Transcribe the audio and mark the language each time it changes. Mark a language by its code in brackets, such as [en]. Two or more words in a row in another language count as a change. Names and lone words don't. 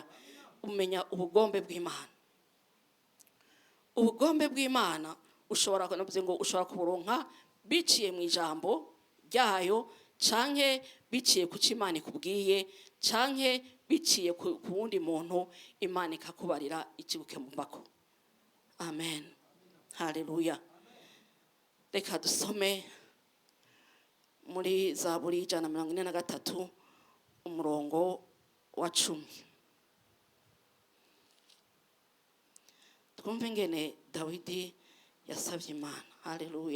[rn] Umenya ubugombe bw'Imana. Ubugombe bw'Imana ushobora kuburonka biciye mu ijambo ryayo, canke biciye ku Imana ikubwiye, canke biciye ku wundi muntu Imana ikakubarira ikibuke mu mbako. Amen, haleluya. Reka dusome muri Zaburi 143 umurongo wa 10. Twumve ngene Dawidi yasabye Imana, haleluya.